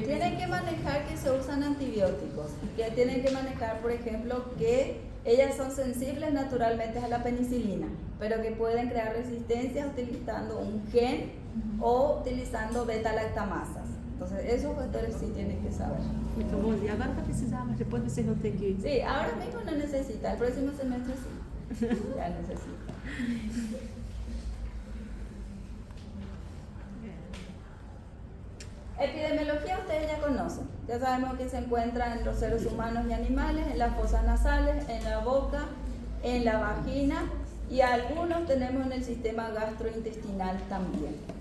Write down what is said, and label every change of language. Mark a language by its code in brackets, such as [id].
[es] Tienen que manejar que se usan antibióticos. Que tienen que manejar, por ejemplo, que ellas son sensibles naturalmente a la penicilina, pero que pueden crear resistencias utilizando un gen o utilizando beta-lactamasas. Entonces, esos factores sí tienen que saber. [pt] Muito bom. E agora vai precisar, mas depois vocês vão ter que... [es] Sí, ahora mismo no necesita. El próximo semestre sí. Ya necesita. Epidemiología ustedes ya conocen. Ya sabemos que se encuentra en los seres humanos y animales, en las fosas nasales, en la boca, en la vagina y algunos tenemos en el sistema gastrointestinal también.